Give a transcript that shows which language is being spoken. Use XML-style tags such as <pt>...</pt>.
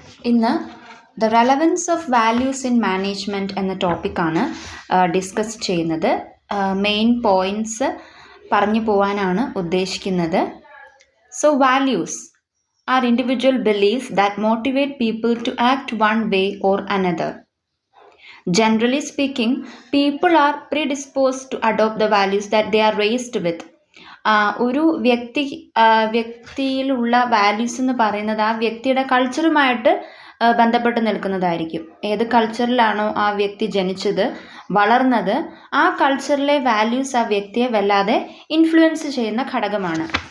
<ml>ഇന്ന്</ml> <en>the relevance of values in management</en> <ml>എന്ന ടോപ്പിക്കാണ് ഡിസ്കസ് ചെയ്യുന്നത്. മെയിൻ പോയിൻറ്റ്സ് പറഞ്ഞു പോകാനാണ് ഉദ്ദേശിക്കുന്നത്.</ml> <en>So values are individual beliefs that motivate people to act one way or another. Generally speaking, people are predisposed to adopt the values that they are raised with.</en> <ml>ഒരു വ്യക്തിയിലുള്ള values എന്ന് പറയുന്നത് ആ വ്യക്തിയുടെ കൾച്ചറുമായിട്ട് ബന്ധപ്പെട്ട് നിൽക്കുന്നതായിരിക്കും. ഏത് കൾച്ചറിലാണോ ആ വ്യക്തി ജനിച്ചത്, വളർന്നത്, ആ കൾച്ചറിലെ വാല്യൂസ് ആ വ്യക്തിയെ വല്ലാതെ ഇൻഫ്ലുവൻസ് ചെയ്യുന്ന ഘടകമാണ്.</ml>